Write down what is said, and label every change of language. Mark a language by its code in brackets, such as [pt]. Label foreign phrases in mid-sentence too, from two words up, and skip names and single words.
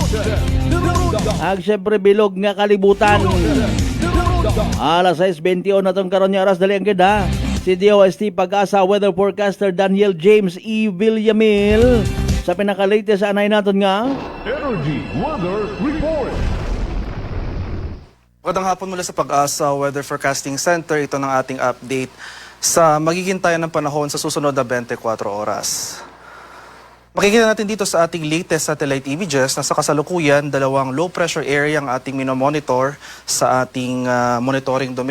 [hil] Siyempre, bilog nga kalibutan. Alas 6:21 na itong karon niya oras, dalayanggin ha. Si DOST Pag-asa Weather Forecaster Daniel James E. Villamil sa pinaka-latest anay natin nga Energy Weather Report. [tl] Magandang hapon mula sa Pag-asa Weather Forecasting Center. Ito ng ating update sa magiging tayo ng panahon sa susunod na 24 oras. Makikita natin dito sa ating [en] latest satellite images [tl] na sa kasalukuyan, dalawang [en] low pressure area [tl] ang ating minomonitor sa ating [en] monitoring domain.